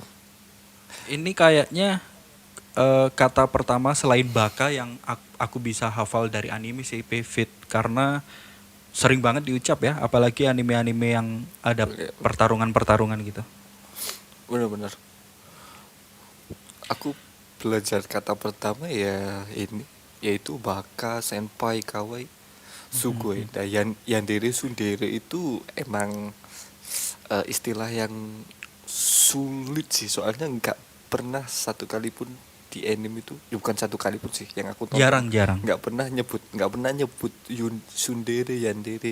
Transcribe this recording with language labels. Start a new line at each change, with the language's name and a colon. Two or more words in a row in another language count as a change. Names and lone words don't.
Indonesian: Ini kayaknya kata pertama selain baka yang aku bisa hafal dari anime sih, Pivot, karena sering banget diucap ya, apalagi anime-anime yang ada Iya. pertarungan-pertarungan gitu. Benar-benar. Aku belajar kata pertama ya ini, yaitu
Japanese: バカ、先輩、可愛い、凄い.
Indonesian: Dan
Japanese: ヤンデレ、ツンデレ
Indonesian: itu emang istilah yang sulit sih, soalnya nggak pernah satu kali pun di anime itu, ya bukan satu kali pun sih yang aku tonton, Jarang-jarang. nggak pernah nyebut
Japanese: ツンデレ、ヤンデレ.